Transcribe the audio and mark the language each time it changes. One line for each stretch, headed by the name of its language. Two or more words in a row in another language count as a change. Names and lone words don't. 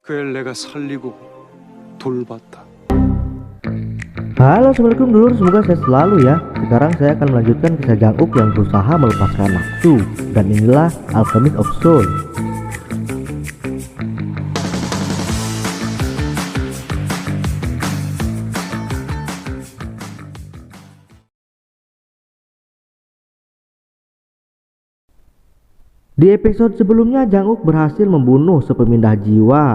Korean: 그 애를 내가 살리고 돌봤다.
Indonesian: Halo assalamualaikum dulur, semoga sehat selalu ya. Sekarang saya akan melanjutkan kisah Jang-uk yang berusaha melepaskan nafsu. Dan inilah Alchemist of Soul. Di episode sebelumnya Jang-uk berhasil membunuh sepemindah jiwa.